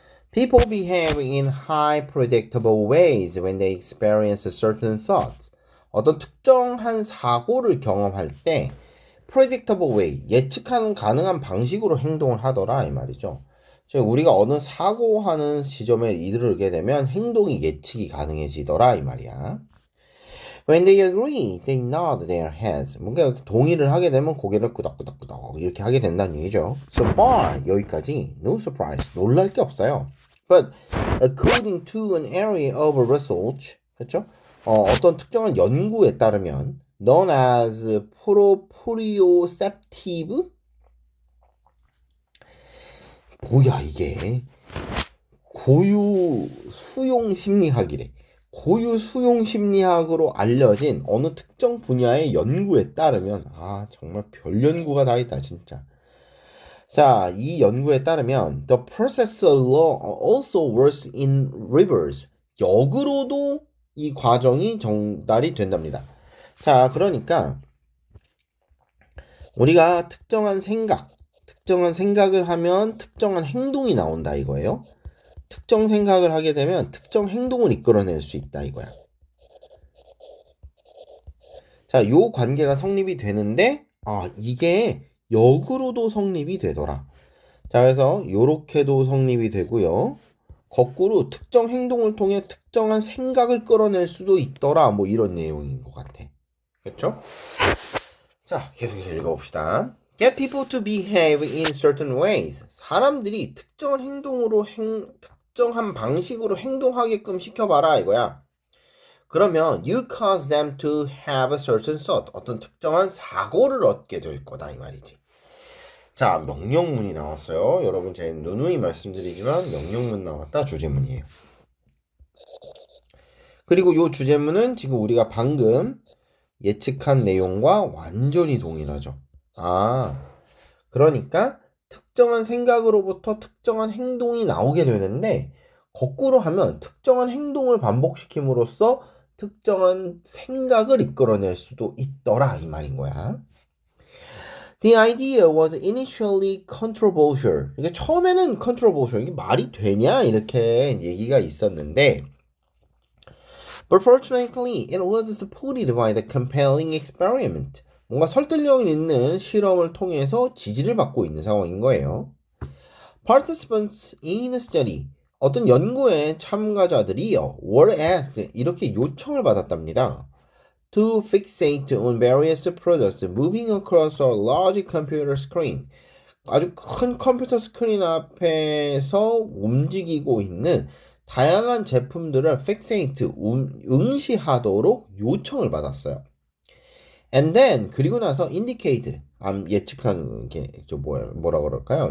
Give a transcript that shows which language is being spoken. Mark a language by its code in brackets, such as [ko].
[en] People behave in high predictable ways when they experience certain thoughts. [ko] 어떤 특정한 사고를 경험할 때 [en] predictable way, [ko] 예측하는 가능한 방식으로 행동을 하더라 이 말이죠. 즉 우리가 어느 사고하는 지점에 이르게 되면 행동이 예측이 가능해지더라 이 말이야. [en] When they agree, they nod their heads. [ko] 뭔가 동의를 하게 되면 고개를 끄덕끄덕끄덕 이렇게 하게 된다는 얘기죠. [en] So far, [ko] 여기까지 [en] no surprise, [ko] 놀랄 게 없어요. [en] But according to an area of research, [ko] 그렇죠? 어떤 특정한 연구에 따르면 [en] known as proprioceptive [ko] 뭐야 이게 고유 수용 심리학이래. 고유 수용 심리학으로 알려진 어느 특정 분야의 연구에 따르면 정말 별 연구가 다 있다 진짜. [en] 자, [ko] 이 연구에 따르면 [en] the process also works in reverse. [ko] 역으로도 이 과정이 전달이 된답니다. 자, 그러니까 우리가 특정한 생각을 하면 특정한 행동이 나온다 이거예요. 특정 생각을 하게 되면 특정 행동을 이끌어낼 수 있다 이거야. 자, 요 관계가 성립이 되는데 이게 역으로도 성립이 되더라. 자, 그래서 요렇게도 성립이 되고요. 거꾸로 특정 행동을 통해 특정한 생각을 끌어낼 수도 있더라. 뭐 이런 내용인 것 같아. 그렇죠? 자, 계속해서 읽어봅시다. [en] Get people to behave in certain ways. [ko] 사람들이 특정한 행동으로 특정한 방식으로 행동하게끔 시켜봐라 이거야. 그러면 [en] you cause them to have a certain thought. [ko] 어떤 특정한 사고를 얻게 될 거다 이 말이지. 자, 명령문이 나왔어요. 여러분 제가 누누이 말씀드리지만 명령문 나왔다 주제문이에요. 그리고 이 주제문은 지금 우리가 방금 예측한 내용과 완전히 동일하죠. 그러니까 특정한 생각으로부터 특정한 행동이 나오게 되는데 거꾸로 하면 특정한 행동을 반복시킴으로써 특정한 생각을 이끌어낼 수도 있더라 이 말인 거야. [en] The idea was initially controversial. [ko] 이게 처음에는 controversial. 이게 말이 되냐 이렇게 얘기가 있었는데 [en] But fortunately, it was supported by the compelling experiment. [ko] 뭔가 설득력 있는 실험을 통해서 지지를 받고 있는 상황인 거예요. [en] Participants in a study. [ko] 어떤 연구의 참가자들이요. [en] were asked. [ko] 이렇게 요청을 받았답니다. [en] To fixate on various products moving across a large computer screen. [ko] 아주 큰 컴퓨터 스크린 앞에서 움직이고 있는 다양한 제품들을 fixate, 응시하도록 요청을 받았어요. [en] And then, [ko] 그리고 나서 indicate, 예측하는 게 뭐라 그럴까요?